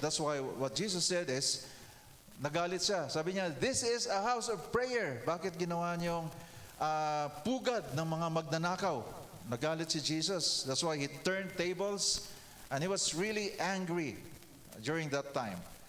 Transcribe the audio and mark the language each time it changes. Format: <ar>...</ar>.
<en>That's why what Jesus said is,</en> <tl>nagalit siya. Sabi niya,</tl> <en>this is a house of prayer.</en> <tl>Bakit ginawa niyong pugad ng mga magnanakaw? Nagalit si Jesus.</tl> <en>That's why he turned tables, and he was really angry during that time.</en>